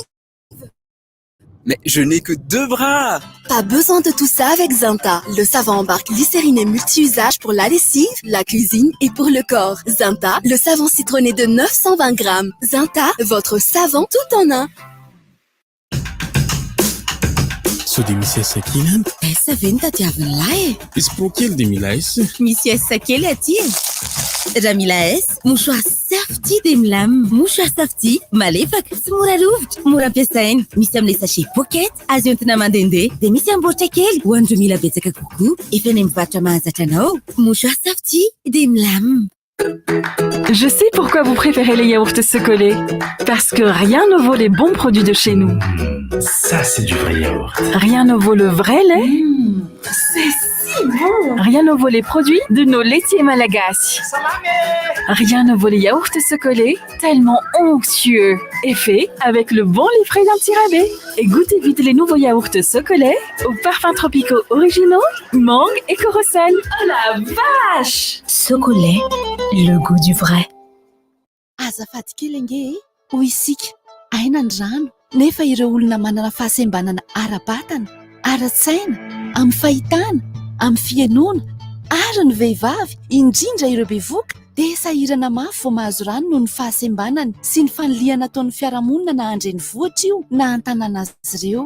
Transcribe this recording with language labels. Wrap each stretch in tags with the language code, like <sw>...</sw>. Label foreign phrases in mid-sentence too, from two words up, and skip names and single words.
<fr>Mais je n'ai que 2 bras. Pas besoin de tout ça avec Zinta. Le savon embarque glycérine et multi-usage pour la lessive, la cuisine et pour le corps. Zinta, le savon citronné de 920 grammes. Zinta, votre savon tout en un.</fr> <mg>So dia misy asa kely any? Asa ve ny tadiavin'lahy? Izy pokely dia mila asa. Misy asa kely aty e. Raha mila asa, mouchoir Safety dia milamy. Mouchoir Safety, malefaka, tsy mora rovitra, mora ampiasaina. Misy amin'ilay sachet pocket, azo entina mandehandeha. Dia misy amboatra kely, ho an'ireo mila betsaka kokoa. Efa any mivarotra mahazatra anao. Mouchoir Safety dia milamy.</mg> <fr>Je sais pourquoi vous préférez les yaourts Socolé. Parce que rien ne vaut les bons produits de chez nous. Ça, c'est du vrai yaourt. Rien ne vaut le vrai lait. C'est si bon. Rien ne vaut les produits de nos laitiers malagasy. Rien ne vaut les yaourts Socolé, tellement onctueux. Et fait avec le bon lait frais d'un petit rabais. Et goûtez vite les nouveaux yaourts Socolé aux parfums tropicaux originaux, mangue et corosol. Oh la vache! Socolé, le goût du vrai.</fr> <mg>Azafady kely ange, hoy isika, aina ny rano, nefa ireo olona manana fahasembanana ara-batana, ara-tsaina, amin'ny fahitana, amin'ny fihainoana, ary ny vehivavy, indrindra ireo bevoka, dia sahirana mafy vao mahazo rano noho ny fahasembanany sy ny faniliana ataon'ny fiarahamonina na andreny vohatra io na antanana azy ireo.</mg>